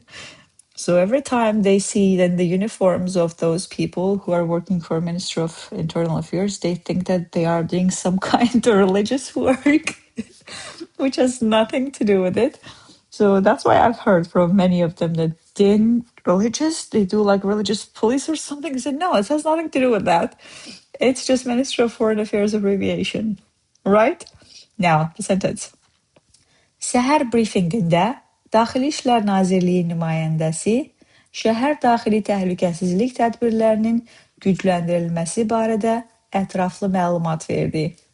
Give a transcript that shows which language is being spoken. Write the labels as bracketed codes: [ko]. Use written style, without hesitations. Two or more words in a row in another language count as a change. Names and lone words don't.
[en] So every time they see then the uniforms of those people who are working for Ministry of Internal Affairs, they think that they are doing some kind of religious work, which has nothing to do with it. So that's why I've heard from many of them that din religious, they do like religious police or something. I said, no, it has nothing to do with that. It's just Ministry of Foreign Affairs abbreviation, right? Now, the sentence. [az] Səhər briefingində Daxili İşlər Nazirliyi nümayəndəsi şəhər daxili təhlükəsizlik tədbirlərinin gücləndirilməsi barədə ətraflı məlumat verdi.